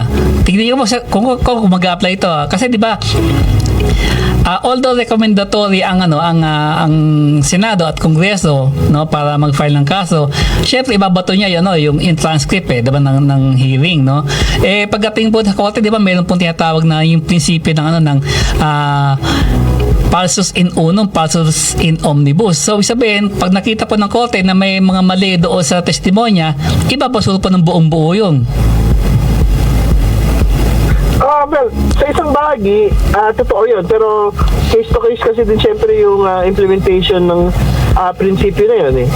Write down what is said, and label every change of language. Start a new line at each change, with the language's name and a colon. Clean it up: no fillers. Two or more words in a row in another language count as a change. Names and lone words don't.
Filipino: Tingnan mo kung mag-apply ito kasi di ba although recommendatory ang Senado at Kongreso, no, para mag-file ng kaso, syempre ibabato niya yung in transcript diba, ng hearing, no. Pagdating po sa korte, diba, meron pong tinatawag na yung prinsipyo ng
Latin: falsus in unum, falsus in omnibus.
Filipino: So sabihin, pag nakita po ng korte na may mga mali doon sa testimonya, ibabasuro po ng buong-buo yun. Well, sa isang bahagi, totoo yun. Pero
English: case to case
Filipino: kasi din syempre yung implementation ng prinsipyo na yun eh.